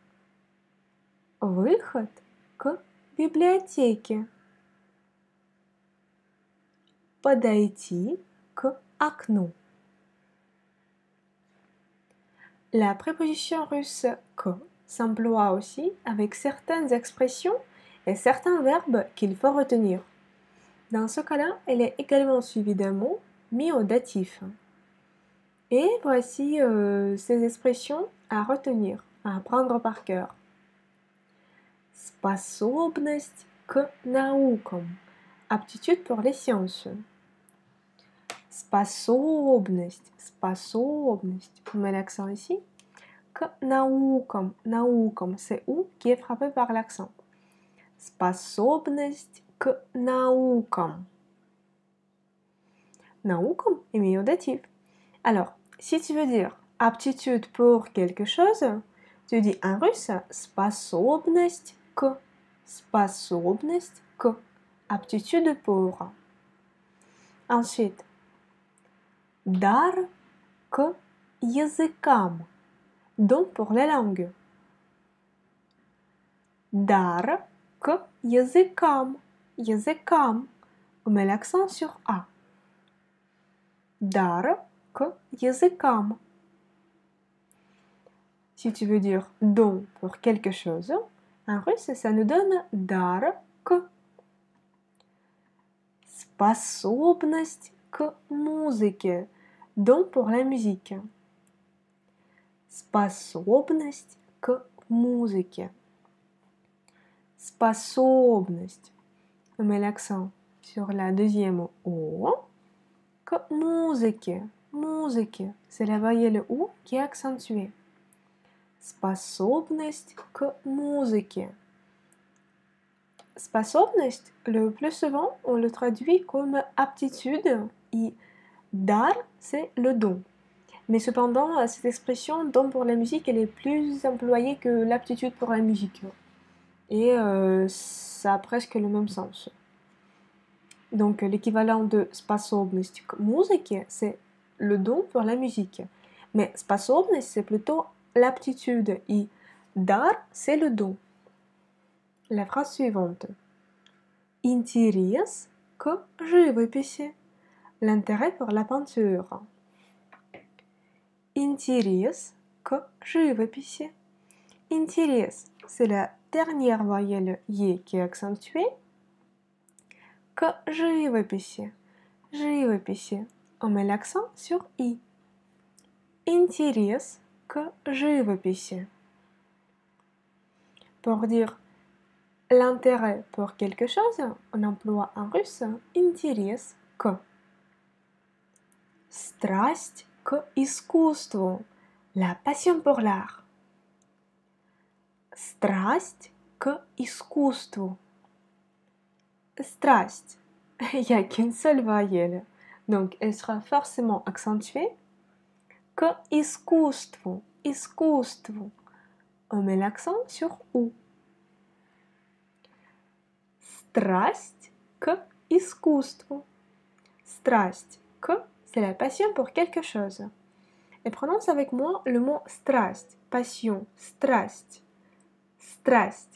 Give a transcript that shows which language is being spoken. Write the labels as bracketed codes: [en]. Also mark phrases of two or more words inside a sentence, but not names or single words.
[ru] Выход к библиотеке. Подойти к окну. [fr] La préposition russe que s'emploie aussi avec certaines expressions et certains verbes qu'il faut retenir. Dans ce cas-là, elle est également suivie d'un mot mis au datif. Et voici ces expressions à retenir, à apprendre par cœur. [ru] Способность к наукам. [fr] Aptitude pour les sciences. [ru] Способность, способность. [fr] On met l'accent ici. [ru] К наукам, наукам, [fr] c'est ou qui est frappé par l'accent. [ru] Способность к наукам. [fr] Наукам est mis au datif. Alors, si tu veux dire aptitude pour quelque chose, tu dis en russe [ru] способность к. Способность к. [fr] Aptitude pour. Ensuite, [ru] дар к языкам. [fr] Don pour les langues. [ru] Дар к языкам. Языкам. [fr] On met l'accent sur A. [ru] Дар к языкам. [fr] Si tu veux dire don pour quelque chose, en russe, ça nous donne [ru] дар к. Способность к музыке. [fr] Don pour la musique. [ru] Способность к музыке. Способность. [fr] On met l'accent sur la deuxième O. [ru] К музыке. Музыке. [fr] C'est la voyelle O qui est accentuée. [ru] Способность к музыке. Способность, [fr] le plus souvent, on le traduit comme aptitude et дар, c'est le don. Mais cependant, cette expression don pour la musique, elle est plus employée que l'aptitude pour la musique. Et ça a presque le même sens. Donc l'équivalent de [ru] способность к музыке, [fr] c'est le don pour la musique. Mais способность, c'est plutôt l'aptitude et дар, c'est le don. La phrase suivante. [ru] Интерес к живописи. [fr] L'intérêt pour la peinture. [ru] Интерес к живописи. Интерес, [fr] c'est la dernière voyelle E qui est accentuée. [ru] К живописи. Живописи. [fr] On met l'accent sur I. [ru] Интерес к живописи. [fr] Pour dire l'intérêt pour quelque chose, on emploie en russe [ru] интерес к. Страсть к искусству. [fr] La passion pour l'art. [ru] Страсть к искусству. Страсть. [fr] Il n'y a qu'une seule voyelle. Donc, elle sera forcément accentuée. [ru] К искусству. Искусству. [fr] On met l'accent sur U. [ru] Страсть к искусству. Страсть к, [fr] c'est la passion pour quelque chose. Et prononce avec moi le mot страсть, passion, страсть. [ru] Страсть.